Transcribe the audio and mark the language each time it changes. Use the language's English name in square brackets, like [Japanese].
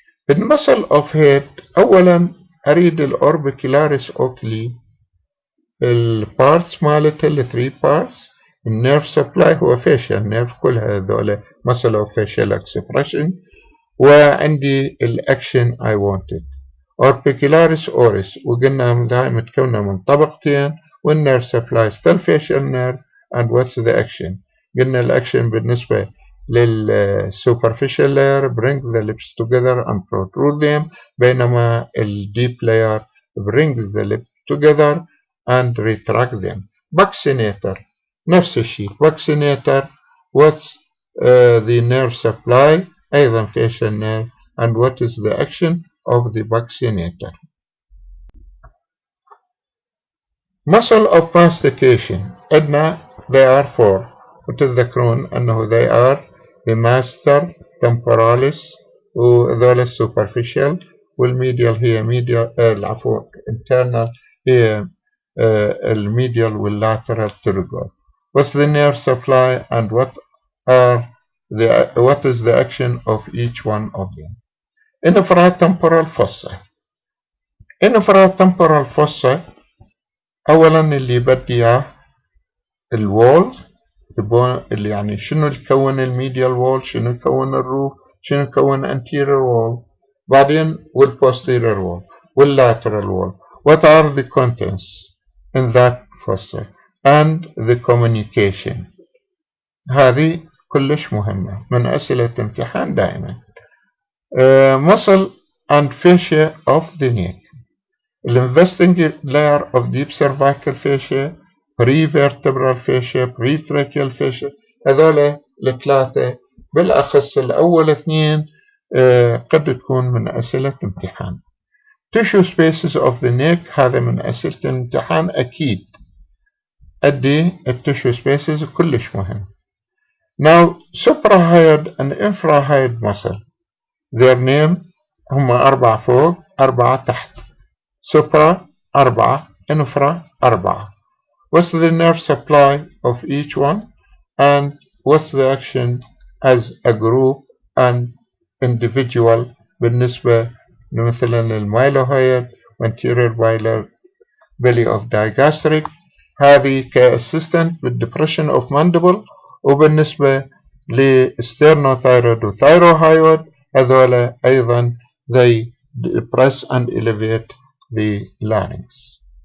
[Arabic] المسل اوف هيد اولا اريد الاوربيكولاريس اوكلي، البارتس مالته الثري بارتس، النيرف سبلاي هو فيشل نيرف، كل هذول مسل اوف فيشل اكسبريشن، وعندي الاكشن اي wanted. Orbicularis oris وقلنا دائما متكونة من طبقتين، والنيرف سبلاي [English] still facial nerve. and what's the action؟ قلنا الاكشن بالنسبة للsuperficial layer bring the lips together and protrude them، [Arabic] بينما الdeep layer [English] brings the lips together and retract them. [Arabic] Vaccinator نفس الشيء. [English] Vaccinator what's the nerve supply أيضا facial nerve. and what is the action of the vaccinator. Muscle of mastication عندنا they are four. [Arabic] وتذكرون أنه [English] they are the master temporalis [Arabic] وذول superficial، والميديال هي medial العفو internal هي الميديال والlateral pterygoid. [English] What's the nerve supply and what is the action of each one of them. Infratemporal fossa. [Arabic] Infratemporal fossa أولا اللي بدي إياه الوول، اللي يعني شنو يكون الميديال وول، شنو يكون الروف، شنو يكون anterior wall، بعدين والposterior wall والlateral wall. [English] What are the contents in that fossa and the communication. [Arabic] هذه كلش مهمة من أسئلة امتحان دائما. [English] Muscle and fascia of the neck. The investing layer of deep cervical fascia, pre-vertebral fascia, pre-tracheal fascia، [Arabic] هذول الثلاثة بالأخص الأول اثنين قد تكون من أسئلة امتحان. Tissue spaces of the neck هذا من أسئلة الامتحان أكيد. أدي التissue spaces كلش مهم. [English] Now suprahyoid and infrahyoid muscle. Their name [Arabic] هم 4 فوق 4 تحت. [English] Supra 4 infra 4. What's the nerve supply of each one and what's the action as a group and individual [Arabic] بالنسبة مثلا للميلوهيد [English] anterior belly of digastric، هذه كأسيستنت بالdepression of mandible، وبالنسبة لستيرنوثايرويد وثايروهايود هذول أيضا they depress and elevate the larynx.